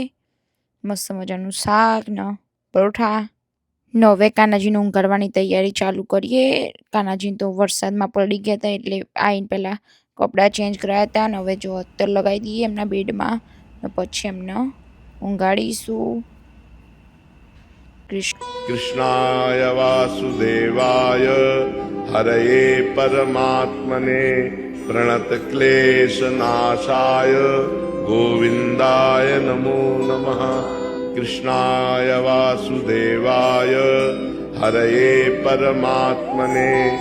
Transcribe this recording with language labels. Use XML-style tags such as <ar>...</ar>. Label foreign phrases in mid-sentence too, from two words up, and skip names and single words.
<gu>મસ્ત મજાનું શાક ને પરોઠા. ને હવે કાનાજીને ઊંઘાડવાની તૈયારી ચાલુ કરીએ. કાનાજી તો વરસાદમાં પડી ગયા હતા એટલે આવીને પહેલાં કપડાં ચેન્જ કરાયા હતા ને હવે જો અત્તર લગાવી દઈએ એમના બેડમાં ને પછી એમને ઊંઘાડીશું.</gu> <sa>कृष्णाय वासुदेवाय हरये परमात्मने प्रणतक्लेशनाशाय गोविन्दाय नमो नमः कृष्णाय वासुदेवाय हरये परमात्मने</sa>